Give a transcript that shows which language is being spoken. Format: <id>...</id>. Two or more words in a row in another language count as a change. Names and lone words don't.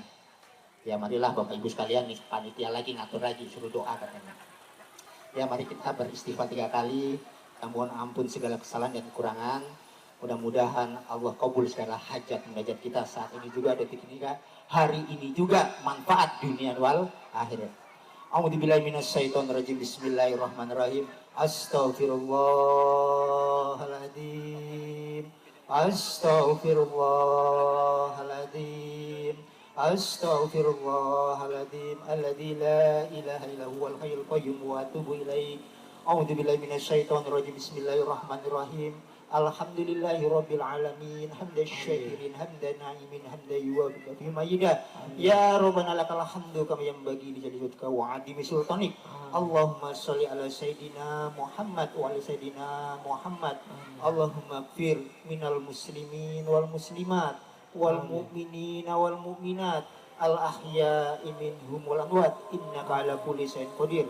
<id>Ya marilah Bapak Ibu sekalian nih, panitia lagi ngatur lagi, suruh doa katanya. Ya mari kita beristighfar 3 kali. Kita mohon ampun segala kesalahan dan kekurangan. Mudah-mudahan Allah kabul segala hajat munajat kita saat ini juga, detik ini juga, hari ini juga, manfaat dunia wal akhirat.</id> <ar>أعوذ بالله من الشيطان الرجيم. بسم الله الرحمن الرحيم. أستغفر الله العظيم. أستغفر الله العظيم. أستغفر الله العظيم. الذي لا إله إلا هو الحي القيوم وأتوب إليه. أعوذ بالله من الشيطان الرجيم. بسم الله الرحمن الرحيم. الحمد لله رب العالمين. حمد الشاكرين، حمد الناعمين، حمدا يوافق في مجيدة. يا ربنا لك الحمد كما ينبغي لجلال وجهك وعظيم سلطانك. اللهم صل على سيدنا محمد وعلى سيدنا محمد. اللهم اغفر من المسلمين والمسلمات والمؤمنين والمؤمنات الأحياء منهم والأموات إنك على كل شيء قدير.</ar>